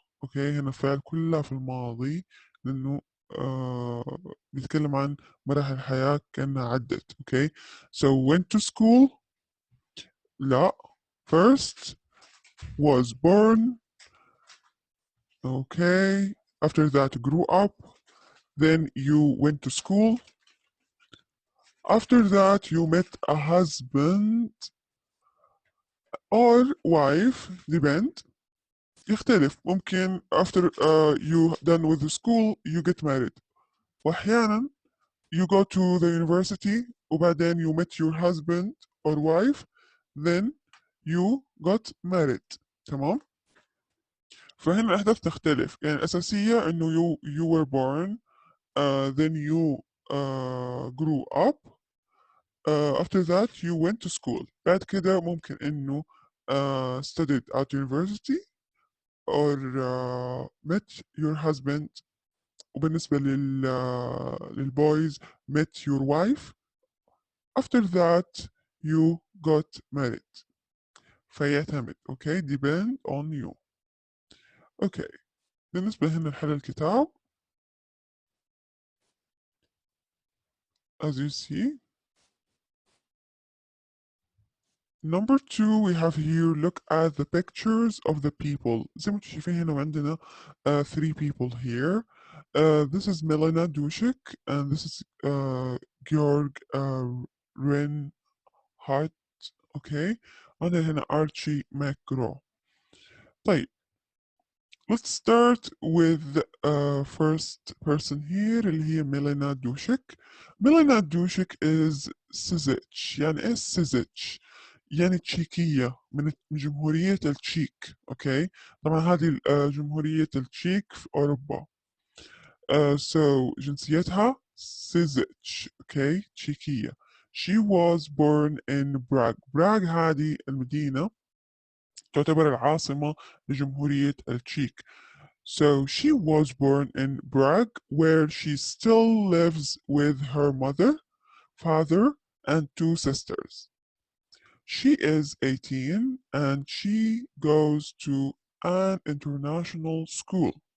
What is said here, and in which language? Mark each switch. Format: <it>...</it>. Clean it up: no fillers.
<ar>Okay, هنا فعل كلها في الماضي لأنه بيتكلم عن مراحل الحياة كأنها عدت.</ar> <en>Okay, so went to school.</en> <ar>لا,</ar> <en>first was born. Okay. After that, grew up. Then you went to school. After that, you met a husband or wife. Depend.</en> <ar>يختلف. ممكن</ar> <en>after you done with the school, you get married.</en> <ar>وأحيانا</ar> <en>you go to the university</en> <ar>وبعدين</ar> <en>you met your husband or wife. Then you got married.</en> <ar>تمام؟ فهنا الأحداث تختلف. يعني الأساسية إنه</ar> <en>you were born. Then you grew up. After that you went to school.</en> <ar>بعد كده ممكن إنه</ar> <en>studied at university or met your husband.</en> <ar>وبالنسبة</ar> <en>للboys met your wife. After that you got married.</en> <ar>فيعتمد.</ar> <en>Okay, depend on you.</en> <ar>Okay, بالنسبة هنا لحل الكتاب</ar> <en>as you see. Number 2 we have here, look at the pictures of the people.</en> <ar>زي ما انتم شايفين هنا عندنا 3</ar> <en>people here. This is Milena Dushik and this is Georg Reinhardt. Okay.</en> <ar>عندنا هنا</ar> <en>Archie McGraw.</en> <ar>طيب,</ar> <en>let's start with first person here</en> <ar>اللي هي</ar> <en>Milena Dushik. Milena Dushik is Sizich.</en> <ar>يعني ايش Sizich؟ يعني تشيكية من جمهورية التشيك. اوكي, طبعا هذه جمهورية التشيك في اوروبا. so جنسيتها سيزيتش. اوكي, تشيكية.</ar> <en>she was born in Prague.</en> <ar>براغ هذه المدينة تعتبر العاصمة لجمهورية التشيك.</ar> <en>So she was born in Prague where she still lives with her mother, father and 2 sisters. She is 18 and she goes to an international school.</en>